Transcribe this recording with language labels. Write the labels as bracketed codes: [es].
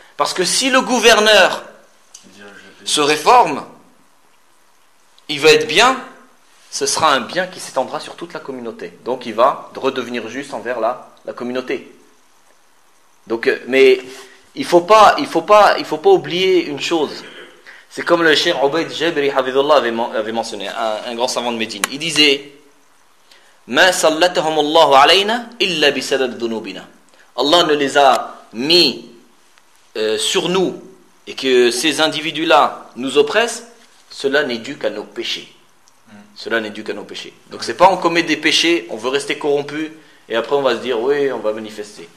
[fr] Parce que si le gouverneur se réforme, il va être bien, ce sera un bien qui s'étendra sur toute la communauté. Donc il va redevenir juste envers la communauté. Donc, mais il faut pas oublier une chose. C'est comme le cheikh Ubayd Jabri Hafidullah avait mentionné, un grand savant de Médine. Il disait, [ar] مَا سَلَّتَهُمُ اللَّهُ عَلَيْنَا إِلَّا بِسَلَدْ ذُنُوبِنَا. [fr] Allah ne les a mis sur nous et que ces individus-là nous oppressent, cela n'est dû qu'à nos péchés. Cela n'est dû qu'à nos péchés. Donc c'est pas on commet des péchés, on veut rester corrompu et après on va se dire, oui, on va manifester.